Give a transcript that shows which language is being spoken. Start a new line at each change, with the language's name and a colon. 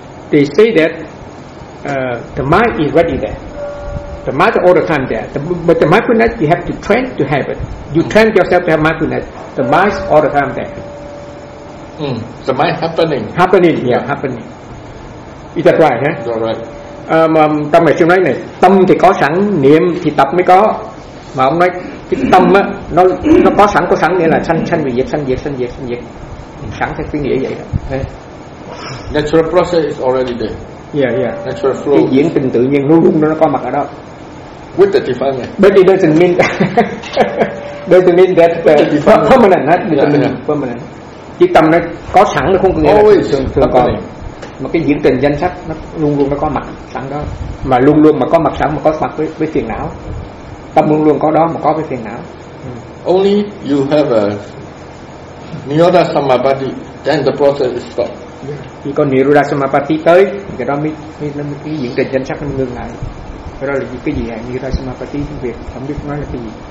English: They say that the mind is ready there, the mind is all the time there, but the mindfulness you have to train to have it. You train yourself to have mindfulness, the mind is all the time there. The mind happening. Happening, yeah, happening. Is that right, huh? That's right.
Vietnamese: Tâm này xin nói này, tâm thì có sẵn, niệm thì tập mới có. Mà ông nói cái tâm á, nó có sẵn nghĩa là sanh diệt, sẵn theo cái nghĩa vậy đó.
English: Natural process is already there. Yeah, yeah. Natural flow.
Vietnamese: Cái diễn tình tự nhiên luôn luôn nó có mặt ở đó.
English: With the defilement. But it doesn't mean that permanent, right? Permanent.
Vietnamese: Chứ tâm nó có sẵn, nó không có nghĩa
English: always
Vietnamese: là thường còn. Mà cái diễn tình danh sách nó luôn luôn nó có mặt sẵn đó. Mà luôn luôn mà có mặt sẵn, mà có mặt với phiền não. Tâm luôn luôn có đó mà có cái phiền não.
English: Only you have a Niyodha Samabhati, then the process is stopped.
Vietnamese: Khi con Niyodha Samabhati tới, cái đó mới cái diễn tình danh sách nó ngưng lại. Cái đó là cái gì vậy? Niyodha Samabhati trong việc, không biết nói là cái gì.